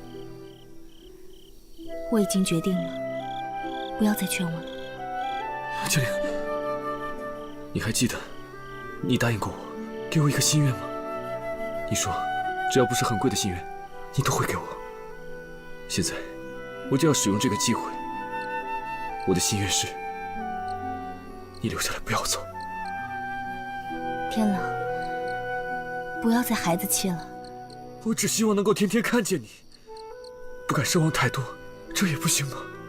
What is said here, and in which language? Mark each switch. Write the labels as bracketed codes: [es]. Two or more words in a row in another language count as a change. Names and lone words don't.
[zh] 我已經決定了，不要再勸我了。青靈，你還記得你答應過我，給我一個心願嗎？你說，只要不是很貴的心願，你都會給我。現在，我就要使用這個機會。我的心願是，你留下來，不要走。天狼，不要再孩子氣了。我只希望能夠天天看見你，不敢奢望太多，這也不行嗎？